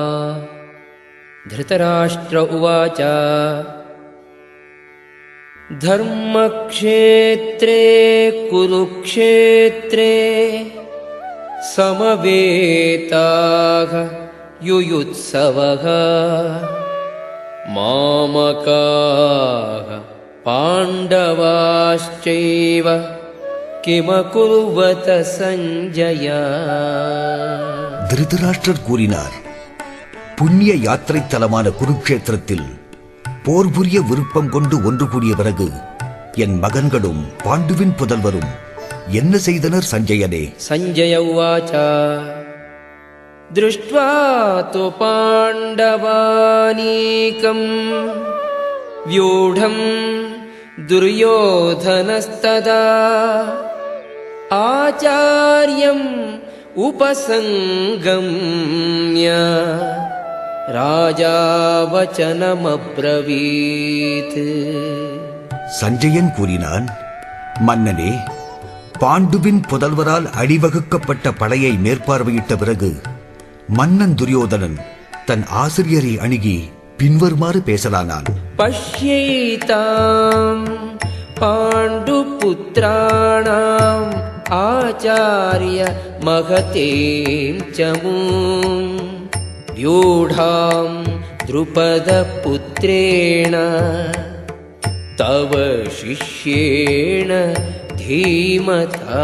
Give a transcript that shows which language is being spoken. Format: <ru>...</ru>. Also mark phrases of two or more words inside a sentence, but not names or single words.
<sa>धृतराष्ट्र उवाच धर्मक्षेत्रे कुरुक्षेत्रे समवेताः युयुत्सवः मामकाः पाण्डवाश्चैव किमकुर्वत संजय।</sa> <ta>திருதராஷ்டிரர் கூறினார், புண்ணிய யாத்திரை தலமான குருக்ஷேத்திரத்தில் போர் புரிய விருப்பம் கொண்டு ஒன்று கூடிய பிறகு என் மகன்களும் பாண்டுவின் புதல்வரும் என்ன செய்தனர் சஞ்சயனே?</ta> <sa>सञ्जय उवाच दृष्ट्वा तु पाण्डवानीकम् व्यूढं दुर्योधनस्तदा आचार्यम् उपसंगम्य राजा वचनमब्रवीत्।</sa> <ta>சஞ்சயன் கூறினான், மன்னனே, பாண்டுவின் புதல்வரால் அணிவகுக்கப்பட்ட படையை மேற்பார்வையிட்ட பிறகு மன்னன் துரியோதனன் தன் ஆசிரியரை அணுகி பின்வருமாறு பேசலானான்.</ta> <sa>पश्यैतां पाण्डुपुत्राणाम् आचार्य महतीं चमूम् व्यूढां द्रुपदपुत्रेण तव शिष्येण धीमता.</sa>